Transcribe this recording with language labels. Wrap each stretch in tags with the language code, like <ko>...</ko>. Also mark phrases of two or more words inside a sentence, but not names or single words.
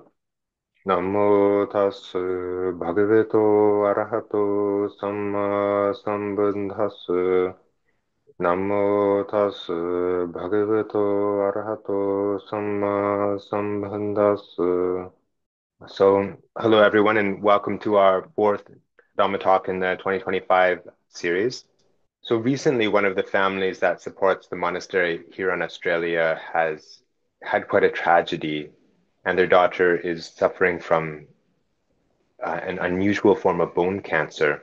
<pi>Namo tassa bhagavato arahato samma sambuddhassa. Namo tassa bhagavato arahato samma sambuddhassa.</pi> <en>Hello everyone, and welcome to our fourth Dhamma talk in the 2025 series. So recently, one of the families that supports the monastery here in Australia has had quite a tragedy, and their daughter is suffering from an unusual form of bone cancer.</en>